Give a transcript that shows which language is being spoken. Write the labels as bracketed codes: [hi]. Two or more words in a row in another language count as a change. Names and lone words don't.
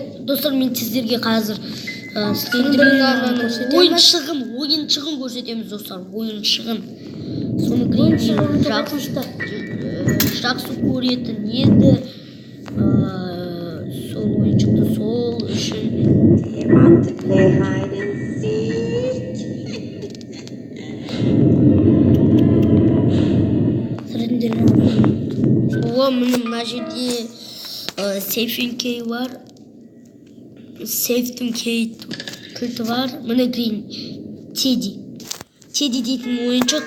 [kk] Достар, мен сіздерге қазір ойыншығын көрсетеміз достар. Ойыншығын. Соны Гренни жақсы көретін еді. Сол ойыншықты сол үшін. [en] You want to play hide and seek? [kk] Мына жерде сейфтің кей бар. Сейфтің кей кілті бар. Мына Грин Тедди дейтін ойыншық.